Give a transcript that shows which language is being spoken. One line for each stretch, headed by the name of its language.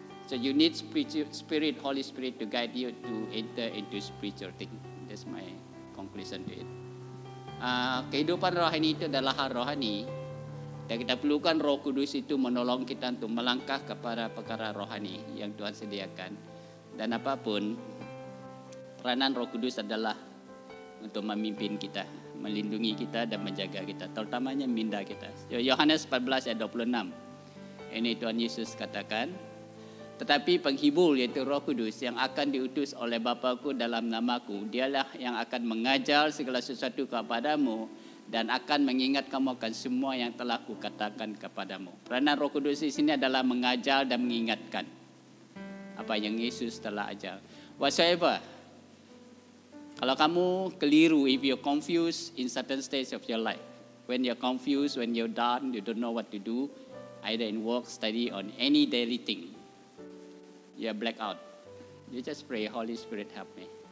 English: So you need Spirit, Holy Spirit to guide you to enter into spiritual thing. That's my conclusion to it.
Malay: Kehidupan rohani itu adalah hal rohani. Dan kita perlukan Roh Kudus itu menolong kita untuk melangkah kepada perkara rohani yang Tuhan sediakan. Dan apapun, peranan Roh Kudus adalah untuk memimpin kita, melindungi kita dan menjaga kita, terutamanya minda kita. Yohanes 14 ayat 26. Ini Tuhan Yesus katakan, tetapi penghibur yaitu Roh Kudus yang akan diutus oleh Bapa-Ku dalam nama-Ku, dialah yang akan mengajar segala sesuatu kepadamu dan akan mengingat kamu akan semua yang telah Kukatakan kepadamu. Peranan Roh Kudus di sini adalah mengajar dan mengingatkan apa yang Yesus telah ajar.
English: Whatsoever,
Malay: kalau kamu keliru,
English: if you're confused in certain stage of your life, when you're confused, when you're down, you don't know what to do, either in work, study, on any daily thing, you're black out. You just pray, Holy Spirit help me.